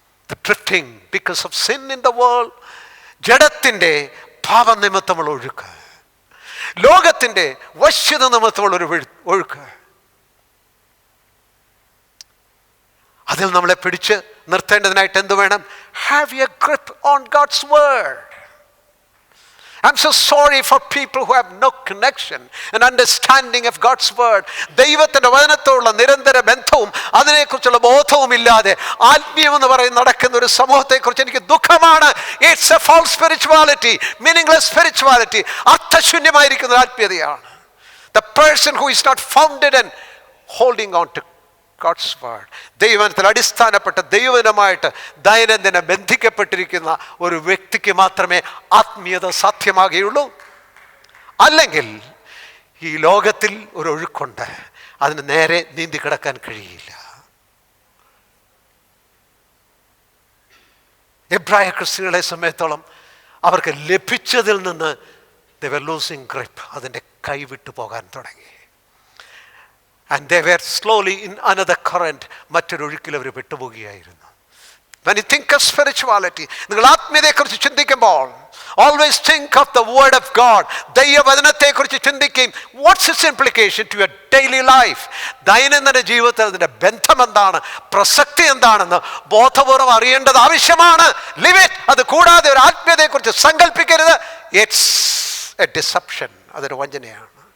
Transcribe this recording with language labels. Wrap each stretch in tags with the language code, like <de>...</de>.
<en>The drifting because of sin in the world,</en> <ml>ജഡത്തിൻ്റെ പാപനിമിത്തമുള്ള ഒഴുക്ക്, ലോകത്തിൻ്റെ വശ്യത നിമിത്തമുള്ള ഒരു ഒഴുക്ക്. അതിൽ നമ്മളെ പിടിച്ച് നിർത്തേണ്ടതിനായിട്ട് എന്ത് വേണം?</ml> <en>Have a grip on God's word. I'm so sorry for people who have no connection and understanding of God's word.</en> <ml>ദൈവത്തിൻ്റെ വചനത്തോടുള്ള നിരന്തര ബന്ധവും അതിനെക്കുറിച്ചുള്ള ബോധവും ഇല്ലാതെ ആത്മീയം എന്ന് പറയുന്ന നടക്കുന്ന ഒരു സമൂഹത്തെക്കുറിച്ച് എനിക്ക് ദുഃഖമാണ്.</ml> <en>It's a false spirituality, meaningless spirituality.</en> <ml>അർത്ഥശൂന്യമായിരിക്കുന്ന ആത്മീയതയാണ്.</ml> <en>The person who is not founded and holding on to God's word,</en> <ml>ദൈവത്തിൽ അടിസ്ഥാനപ്പെട്ട ദൈവജനമായിട്ട് ദൈനംദിന ബന്ധിക്കപ്പെട്ടിരിക്കുന്ന ഒരു വ്യക്തിക്ക് മാത്രമേ ആത്മീയത സാധ്യമാകുകയുള്ളൂ. അല്ലെങ്കിൽ ഈ ലോകത്തിൽ ഒരു ഒഴുക്കുണ്ട്, അതിന് നേരെ നീന്തി കിടക്കാൻ കഴിയില്ല. എബ്രായ ക്രിസ്ത്യാനികളെ സംബന്ധിച്ചോളം അവർക്ക് ലഭിച്ചതിൽ നിന്ന്</ml> <en>they were losing grip,</en> <ml>അതിൻ്റെ കൈവിട്ടു പോകാൻ തുടങ്ങി.</ml> <en>And they were slowly in another current,</en> <ml>മറ്റൊരു ഒഴുക്കിൽ അവർ വിട്ടുപോകുകയായിരുന്നു.</ml> <en>When you think of spirituality,</en> <ml>നിങ്ങൾ ആത്മീയതയെക്കുറിച്ച് ചിന്തിക്കുമ്പോൾ</ml> <en>always think of the word of God.</en> <ml>ദൈവവചനത്തെക്കുറിച്ച് ചിന്തിക്കുകയും</ml> <en>what's its implication to your daily life?</en> <ml>ദൈനംദിന ജീവിതത്തിൽ അതിൻ്റെ ബന്ധം എന്താണ്, പ്രസക്തി എന്താണെന്ന് ബോധപൂർവം അറിയേണ്ടത് ആവശ്യമാണ്.</ml> <en>Live it.</en> <ml>അത് കൂടാതെ ഒരു ആത്മീയതയെക്കുറിച്ച് സങ്കല്പിക്കരുത്.</ml> <en>It's a deception.</en> <ml>അതൊരു വഞ്ചനയാണ്.</ml>